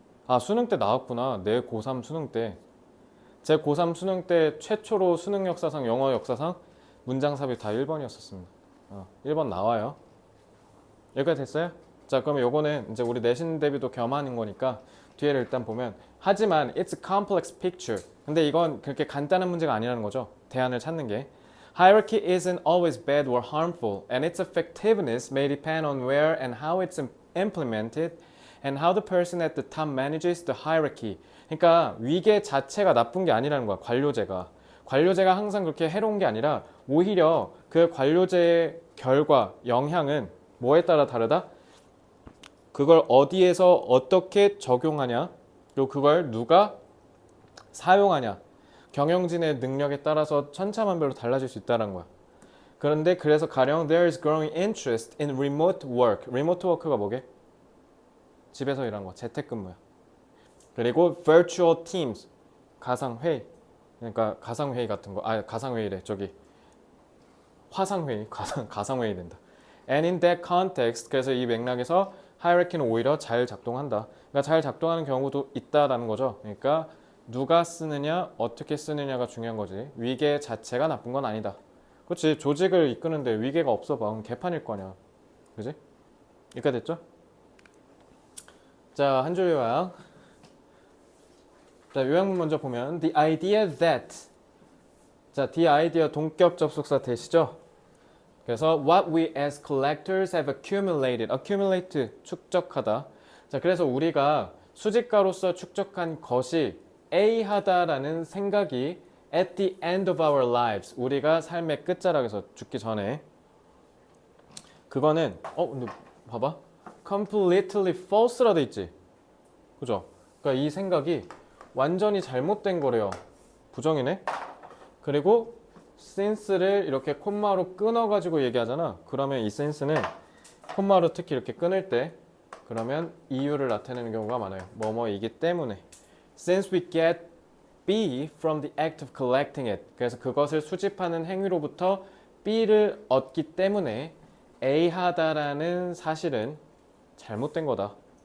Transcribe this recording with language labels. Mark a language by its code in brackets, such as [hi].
[ko] 아, 수능 때 나왔구나. 내 고3 수능 때. 제 고3 수능 때 최초로 수능 역사상, 영어 역사상 문장 삽입 다 1번이었었습니다. 1번 나와요. 여기까지 됐어요? 자, 그러면 요거는 이제 우리 내신 대비도 겸하는 거니까 뒤에를 일단 보면 하지만 [en] it's a complex picture. [ko] 근데 이건 그렇게 간단한 문제가 아니라는 거죠. 대안을 찾는 게. [en] Hierarchy isn't always bad or harmful, and its effectiveness may depend on where and how it's implemented and how the person at the top manages the hierarchy. [ko] 그러니까 위계 자체가 나쁜 게 아니라는 거야. 관료제가. 관료제가 항상 그렇게 해로운 게 아니라 오히려 그 관료제의 결과, 영향은 뭐에 따라 다르다? 그걸 어디에서 어떻게 적용하냐, 그리고 그걸 누가 사용하냐, 경영진의 능력에 따라서 천차만별로 달라질 수 있다는 거야. 그런데 그래서 가령 [en] there is growing interest in remote work. [ko] remote work가 뭐게? 집에서 일하는 거, 재택근무야. 그리고 virtual teams, 가상회의. 그러니까 가상회의 같은 거, 가상회의래. 저기 화상회의, 가상회의 된다. [en] And in that context, [ko] 그래서 이 맥락에서 하이어키는 오히려 잘 작동한다. 그러니까 잘 작동하는 경우도 있다라는 거죠. 그러니까 누가 쓰느냐, 어떻게 쓰느냐가 중요한 거지. 위계 자체가 나쁜 건 아니다. 그렇지. 조직을 이끄는데 위계가 없어 봐. 그럼 개판일 거 아니야. 그지? 여기까지 됐죠? 자, 한 줄 요약. 자, 요약문 먼저 보면 [en] the idea that. [ko] 자, the idea 동격 접속사 대시죠? [en] 그래서 what we as collectors have accumulated, accumulate 축적하다. [ko] 자, 그래서 우리가 수집가로서 축적한 것이 A하다라는 생각이 [en] at the end of our lives, [ko] 우리가 삶의 끝자락에서 죽기 전에, 그거는 근데 봐봐, [en] completely false [ko] 라 돼 있지, 그죠? 그러니까 이 생각이 완전히 잘못된 거래요. 부정이네. 그리고 since를 이렇게 콤마로 끊어가지고 얘기하잖아. 그러면 이 since는 콤마로 특히 이렇게 끊을 때 그러면 이유를 나타내는 경우가 많아요. 뭐뭐이기 때문에. [en] Since we get B from the act of collecting it. [ko] 그래서 그것을 수집하는 행위로부터 B를 얻기 때문에 A 하다라는 사실은 잘못된 거다.